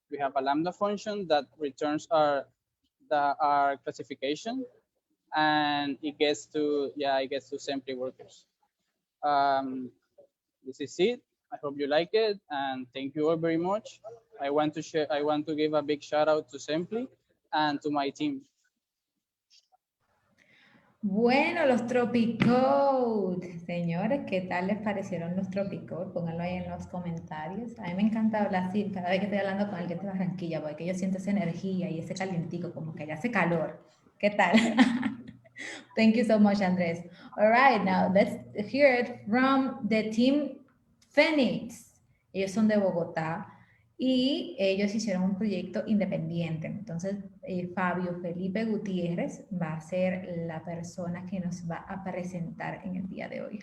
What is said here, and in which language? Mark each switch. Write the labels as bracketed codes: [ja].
[en] We have a Lambda function that returns our classification, and it gets to Sempli workers. This is it. I hope you like it, and thank you all very much. I want to give a big shout out to Sempli and to my team. [es] Bueno, los Tropicode. Señores, ¿qué tal les parecieron los Tropicode? Pónganlo ahí en los comentarios. A mí me encanta hablar así cada vez que estoy hablando con alguien de Barranquilla, porque yo siento esa energía y ese calientico, como que ya hace calor. ¿Qué tal? [en] Thank you so much, Andrés. All right, now let's hear it from the team Phoenix. [es] Ellos son de Bogotá y ellos hicieron un proyecto independiente. Entonces, Fabio Felipe Gutiérrez va a ser la persona que nos va a presentar en el día de hoy.